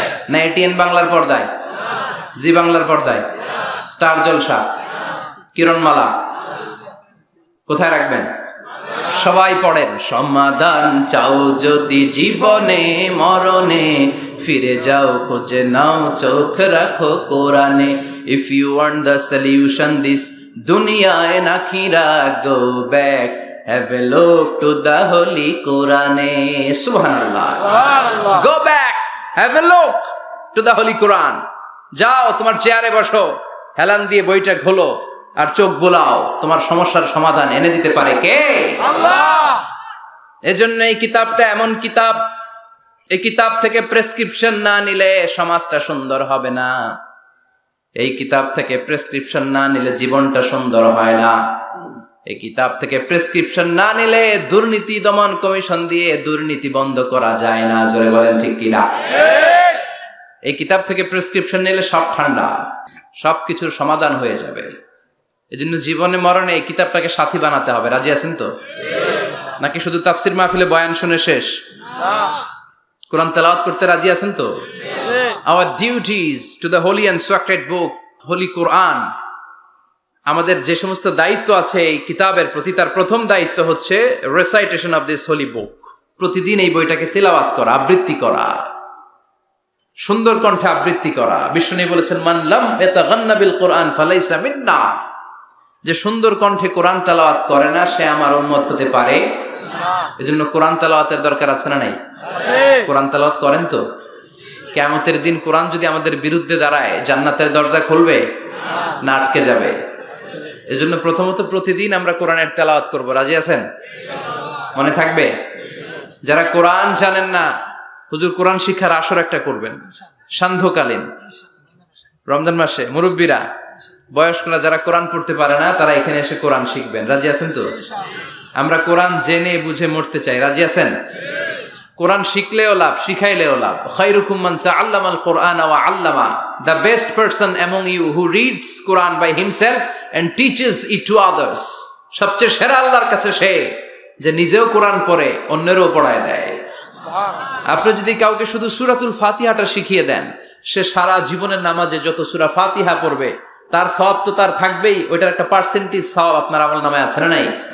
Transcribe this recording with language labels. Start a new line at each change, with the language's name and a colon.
Bangla: না এটিএন বাংলার পর্দায়, জি বাংলার পর্দায়, স্টার জলসা, কিরণমালা, কোথায় রাখবেন? সবাই পড়েন। সমাধান চাও যদি জীবনে, মরণে ফিরে যাও, খুঁজে নাও, চোখ রাখো কোরআনে।
English: If you want the solution this dunya and akhirah, go back, have a look to the holy Quran. Subhanallah. Go back, have a look to the holy Quran.
Bangla: যাও তোমার চেয়ারে বসো, হেলান দিয়ে বইটা খোলো আর চোখ বোলাও। তোমার সমস্যার সমাধান এনে দিতে পারে কে? আল্লাহ। এজন্য এই কিতাবটা এমন কিতাব, এই কিতাব থেকে প্রেসক্রিপশন না নিলে সমাজটা সুন্দর হবে না। এই কিতাব থেকে প্রেসক্রিপশন না নিলে জীবনটা সুন্দর হয় না। এই কিতাব থেকে প্রেসক্রিপশন না নিলে দুর্নীতি দমন কমিশন দিয়ে দুর্নীতি বন্ধ করা যায় না। জোরে বলেন ঠিক কিনা? এই কিতাব থেকে প্রেসক্রিপশন নিলে সব ঠান্ডা, সবকিছুর সমাধান হয়ে যাবে। এজন্য জীবনে মরণে এই কিতাবটাকে সাথী বানাতে হবে। রাজি আছেন তো? নাকি শুধু তাফসির মাহফিলে বয়ান শুনে শেষ? কোরআন তেলাওয়াত করতে রাজি আছেন তো?
English: Our duties to the holy and sacred book, holy Quran.
Bangla: আমাদের যে সমস্ত দায়িত্ব আছে এই কিতাবের প্রতি, তার প্রথম দায়িত্ব হচ্ছে
English: recitation of this holy book.
Bangla: প্রতিদিন এই বইটাকে তেলাওয়াত করা, আবৃত্তি করা, সুন্দর কণ্ঠে আবৃত্তি করা। বিষ্ণু বলেছেন,
Arabic: মান লাম ইয়াতাগান্না বিল কোরআন ফালাইসা মিন্না।
Bangla: যে সুন্দর কণ্ঠে কোরআন তেলাওয়াত করে না, সে আমার উম্মত হতে পারে না। এজন্য কোরআন তেলাওয়াতের দরকার আছে না নাই? কোরআন তেলাওয়াত করেন তো? কিয়ামতের দিন কোরআন যদি আমাদের বিরুদ্ধে দাঁড়ায়, জান্নাতের দরজা খুলবে না আটকে যাবে? এজন্য প্রথমত প্রতিদিন আমরা কোরআনের তেলাওয়াত করব। রাজি আছেন? মনে থাকবে? যারা কোরআন জানেন না, হুজুর কোরআন শিক্ষার আসর একটা করবেন সান্ধ্যকালীন, রমজান মাসে। মুরব্বীরা, বয়স্করা যারা কোরআন পড়তে পারে না, তারা এখানে এসে কোরআন শিখবেন। রাজি আছেন তো? আমরা কোরআন জেনে বুঝে মরতে চাই। রাজি আছেন? কোরআন শিখলেও লাভ, শিখাইলেও লাভ।
Arabic: খায়রুকুম মান তাআল্লামাল কুরআনা ওয়া আল্লামা।
English: The best person among you who reads Quran by himself and teaches it to others.
Bangla: সবচেয়ে সেরা আল্লাহর কাছে সে যে নিজেও কোরআন পড়ে অন্যেরও পড়ায় দেয়। আপনি যদি কাউকে শুধু সূরাতুল ফাতিহাটা শিখিয়ে দেন, সে সারা জীবনের নামাজে যত সূরা ফাতিহা পড়বে তার সওয়াব তো তার থাকবেই, ওইটার একটা পার্সেন্টেজ সওয়াব আপনার আমলনামায় আছে না নাই?